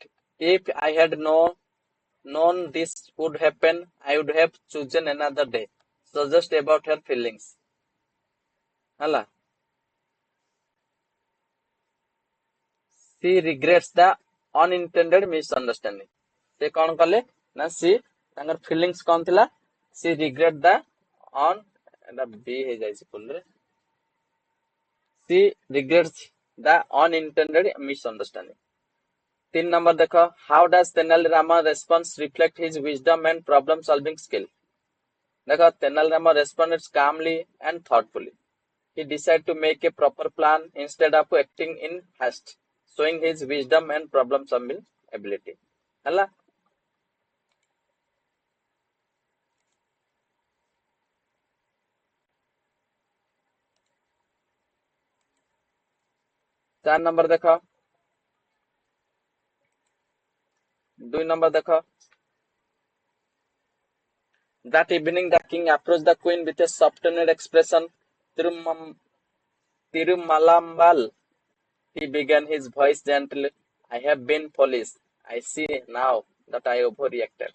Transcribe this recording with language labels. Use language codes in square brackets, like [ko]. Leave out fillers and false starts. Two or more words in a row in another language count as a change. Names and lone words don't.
[en] If I had known this would happen, I would have chosen another day. Suggest about her feelings. ହେଲା She regrets the unintended misunderstanding. [or] ସେ କଣ କଲେ ନା she ତାଙ୍କର feelings କଣ ଥିଲା [en] she regret the [or] ଏଟା B ହେଇଯାଇଛି ଫୁଲରେ [en] she regrets the unintended misunderstanding. 3 number देखो how does Tenali Rama response reflect his wisdom and problem solving skill? देखो Tenali Rama responded calmly and thoughtfully. He decided to make a proper plan instead of acting in haste, showing his wisdom and problem solving ability. ହେଲା [hi] चार नंबर देखो 2 नंबर देखो [en] That evening the king approached the queen with a softened expression. Tirumalambal, he began his voice gently. I have been foolish. I see now that I overreacted.